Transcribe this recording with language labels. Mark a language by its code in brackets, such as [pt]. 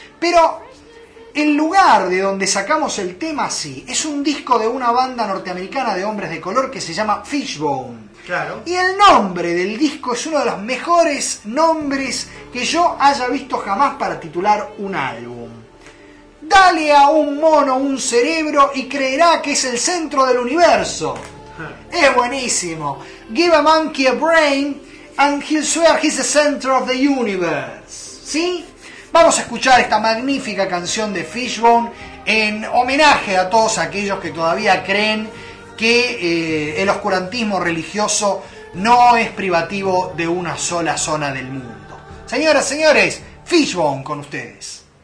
[es] Pero el lugar de donde sacamos el tema, sí, es un disco de una banda norteamericana de hombres de color que se llama Fishbone. Claro. Y el nombre del disco es uno de los mejores nombres que yo haya visto jamás para titular un álbum. Dale a un mono un cerebro y creerá que es el centro del universo. Es buenísimo. [en] Give a monkey a brain and he'll swear he's the center of the universe. [es] ¿Sí? Vamos a escuchar esta magnífica canción de Fishbone en homenaje a todos aquellos que todavía creen que el oscurantismo religioso no es privativo de una sola zona del mundo. Señoras, señores, Fishbone con ustedes.